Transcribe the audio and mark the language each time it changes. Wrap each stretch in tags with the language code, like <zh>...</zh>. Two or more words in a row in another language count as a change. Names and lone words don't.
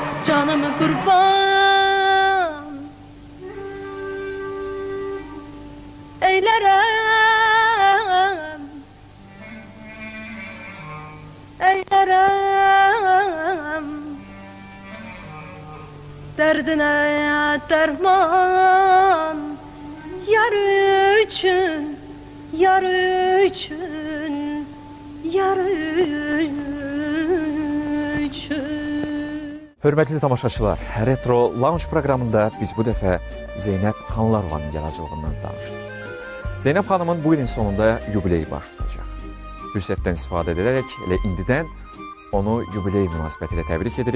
<tr>Canımı kurban eylerem, eylerem derdine derman yar için, yar için, yar için.</tr> <az>Hörmətli tamaşaçılar, Retro Lounge proqramında biz bu dəfə Zeynəb Xanlarovanın yaradıcılığından danışdıq. Zeynəb xanımın bu ilin sonunda yubileyi baş tutacaq. Fürsətdən istifadə edərək elə indidən onu yubiley münasibəti ilə təbrik edirik.</az>